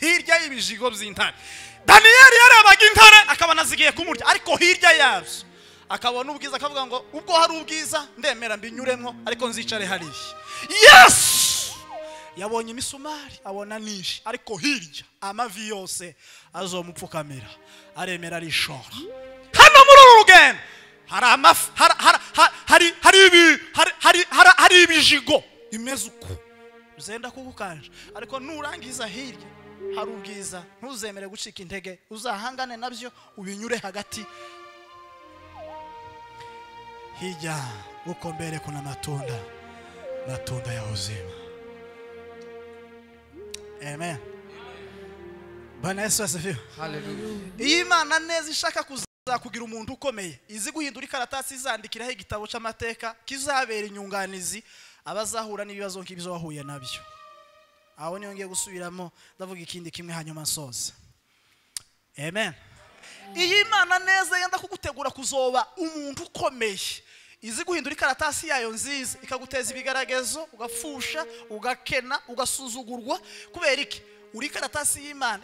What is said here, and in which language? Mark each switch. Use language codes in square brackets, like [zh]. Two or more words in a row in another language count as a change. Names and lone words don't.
[rn] Daniyeli yarebaga intare akabona zigiye kumurya ariko hirya yabyo akabona ubwiza akavuga ngo ubwo hari ubwiza ndemera mbinyuremo ariko nzicare hariya yes yabonye imisumari abona nishi ariko hirya amavi yose azomupfukamira aremera arishora hano muri uru rugendo hari ibijigo imeze uko uzenda kugukanje ariko nurangiza hirya hari ubwiza ntuzemere gucika intege uzahangane nabyo ubinyure hagati [sw] hija uko mbele kuna matunda ya uzima [rn] amen [sw] Bwana Yesu asifiwe haleluya [rn] Imana neza ishaka kuzakugira umuntu ukomeye izi guhindura ikaratasi izandikiraho igitabo cy'amateka kizabera inyunganizi abazahura n'ibibazo nk'ibyo wahuye nabyo aho niyo ngiye gusubiramo ndavuga ikindi kimwe hanyuma nsoza amen iyi Imana neza yenda kugutegura kuzoba umuntu ukomeye izi guhindura ikaratasi yayo nziza ikaguteza ibigaragezo ugafusha ugakena ugasuzugurwa kubera iki uri ikaratasi y'Imana.